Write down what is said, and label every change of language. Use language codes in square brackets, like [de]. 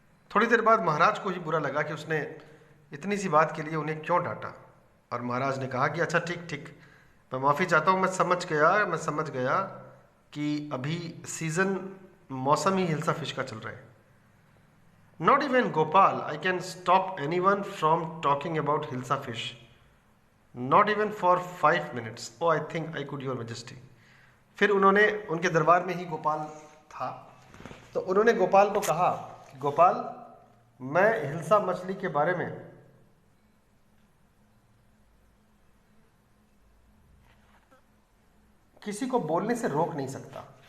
[hi] थोड़ी देर बाद महाराज को ही बुरा लगा कि उसने इतनी सी बात के लिए उन्हें क्यों डांटा। और महाराज ने कहा कि अच्छा ठीक ठीक, मैं माफ़ी चाहता हूँ, मैं समझ गया कि अभी सीज़न मौसम ही हिल्सा फिश का चल रहा है। [en] Not even Gopal, I can stop anyone from talking about Hilsa fish. Not even for 5 minutes. Oh, I think I could, Your Majesty. [hi] फिर उन्होंने, उनके दरबार में ही गोपाल था, तो उन्होंने गोपाल को कहा कि गोपाल मैं हिल्सा मछली के बारे में किसी को बोलने से रोक नहीं सकता।